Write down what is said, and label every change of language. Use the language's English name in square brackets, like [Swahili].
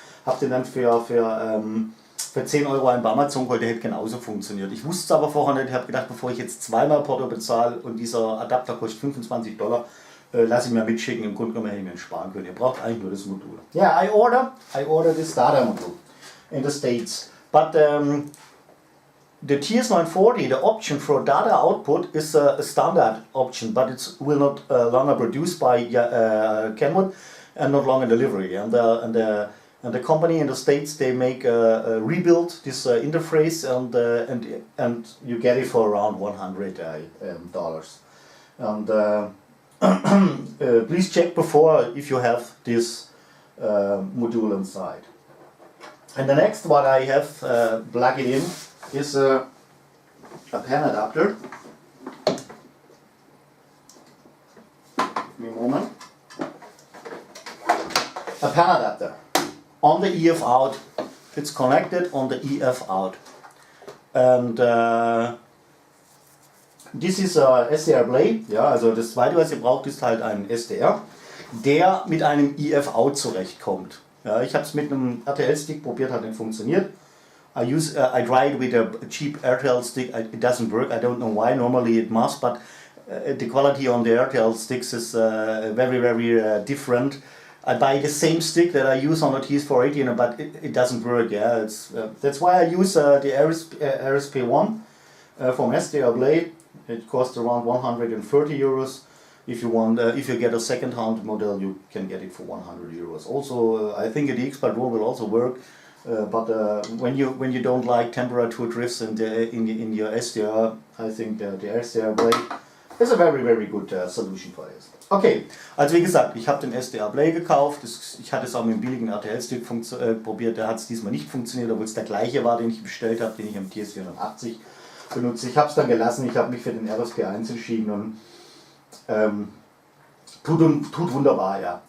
[German] Habe den dann für 10 Euro einen bei Amazon geholt, der hätte genauso funktioniert. Ich wusste es aber vorher nicht, ich habe gedacht, bevor ich jetzt zweimal Porto bezahle und dieser Adapter kostet $25, lasse ich mir mitschicken, im Grunde genommen hätte ich mir sparen können. Ihr braucht eigentlich nur das Modul. [English] Yeah, I order this data module in the States. But the TS940, the option for data output is a standard option, but it will not longer produced by Kenwood and not longer delivery. And the company in the States, they make rebuild this interface, and you get it for around $100. And please check before if you have this module inside. And the next what I have plug it in is a Panadapter. Give me a moment. A Panadapter on the EF out. It's connected on the EF out, and this is a SDR Blade. Ja, also das zweite, was ihr braucht, ist halt ein SDR, der mit einem EF out zurechtkommt. Ja, ich habe es mit einem RTL-Stick probiert, hat nicht funktioniert. I tried with a cheap RTL stick. It doesn't work. I don't know why. Normally it must, but the quality on the RTL sticks is very different. I buy the same stick that I use on the TS480, but it doesn't work. Yeah, that's why I use the RSP1 from SDR Blade. It costs around 130 euros. If you get a second-hand model, you can get it for 100 euros. Also, I think the Expert Roll will also work. But when you don't like temperature drifts in your SDR, I think the SDR Blade is a very good solution for this. [German] Okay, also wie gesagt, ich habe den SDR Blade gekauft. Ich hatte es auch mit dem billigen RTL-Stick probiert. Der hat es diesmal nicht funktioniert, obwohl es der gleiche war, den ich bestellt habe, den ich am TS480 benutze. Ich habe es dann gelassen. Ich habe mich für den RSP1 entschieden und tut wunderbar, ja.